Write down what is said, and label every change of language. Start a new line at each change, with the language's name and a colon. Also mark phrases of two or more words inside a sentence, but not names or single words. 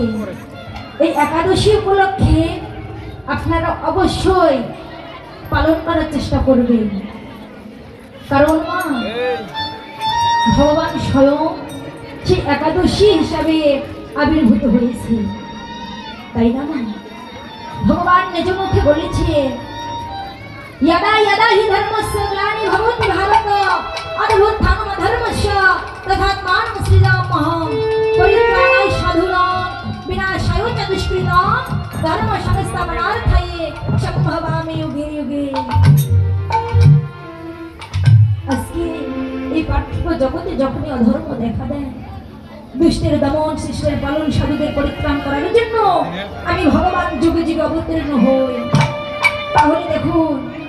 Bangla: এই একাদশী উপলক্ষে আপনারা অবশ্যই পালন করার চেষ্টা করবেন। কারণ মা ভগবান স্বয়ং সেই একাদশী হিসাবে আবির্ভূত হয়েছে, তাই না মা? ভগবান নিজ মুখে বলেছে,
Sanskrit: यदा यदा हि धर्मस्य ग्लानि भवति भारत अद्भुत्थानम धर्मस्य तथात्मानं सृजाम्यहं परित्राणाय साधूनां विनाशाय च दुष्कृतां धर्म संस्थापनार्थाय सम्भवामि युगे युगे।
Bangla: আজকে এই পার্থিব জগতে যখনই অধর্ম দেখা দেয়, দুষ্টের দমন, শিষ্টের পালন, সাধুদের পরিত্রাণ করার জন্য আমি ভগবান যুগে যুগে অবতীর্ণ হই। তাহলে দেখুন,